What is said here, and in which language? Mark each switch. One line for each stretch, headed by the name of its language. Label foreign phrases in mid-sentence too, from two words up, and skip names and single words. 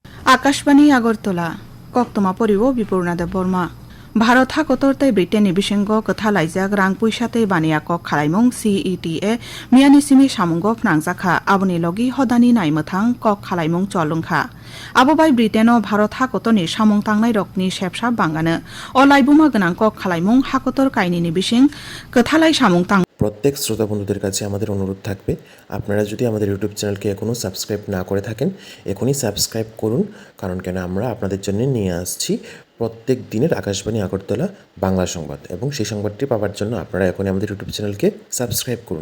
Kok Borok: আকাশবাণী আগরতলা কক্তমা পরিব বিপূর্ণাদেব বর্মা ভারত হাকতরতে ব্রিটেননি বিসঙ্গ কথা লাইজাক রাং পুইসাতে বানিয়া কক খালাইমুং CETA মিয়ানি সিমি সামুঙ্গ ফনাংজাখা আবনি লগি হদানি নাইমথাং কক খালাইমুং চলুংখা আববাই ব্রিটেনও ভারত হাকতনি সামুং তাংনাই রকনি সেবসা বাঙ্গানো অলাইবুমা গনাং কক খালাইমুং হাকতর কাইনিনি বিসিং কথালাই সামুং তাং
Bangla: প্রত্যেক শ্রোতা বন্ধুদের কাছে আমাদের অনুরোধ থাকবে, আপনারা যদি আমাদের ইউটিউব চ্যানেলকে এখনও সাবস্ক্রাইব না করে থাকেন এখনই সাবস্ক্রাইব করুন। কারণ কেন আমরা আপনাদের জন্য নিয়ে আসছি প্রত্যেক দিনের আকাশবাণী আগরতলা বাংলা সংবাদ, এবং সেই সংবাদটি পাওয়ার জন্য আপনারা এখনই আমাদের ইউটিউব চ্যানেলকে সাবস্ক্রাইব করুন।